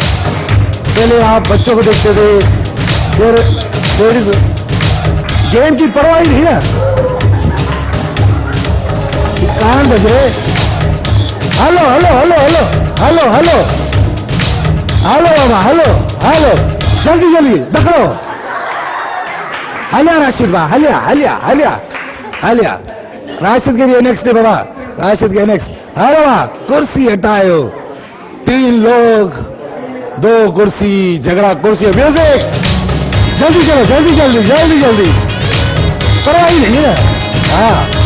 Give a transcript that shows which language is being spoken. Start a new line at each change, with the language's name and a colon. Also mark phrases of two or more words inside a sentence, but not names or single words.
Hindi: पहले आप बच्चों को देखते थे, फिर गेम की परवाह नहीं है। कान बज रहे। हेलो हेलो हेलो हेलो हेलो हेलो हेलो बाबा, हेलो हेलो, जल्दी जल्दी पकड़ो। हलिया राशिद बा, हलिया हलिया हलिया हलिया। राशिद के भी नेक्स्ट है बाबा, राशिद के नेक्स्ट। हेलो बाबा, कुर्सी हटाओ। 3 लोग 2 कुर्सी, झगड़ा कुर्सी। म्यूजिक जल्दी चलो, जल्दी जल्दी जल्दी जल्दी, परवाह नहीं है। हाँ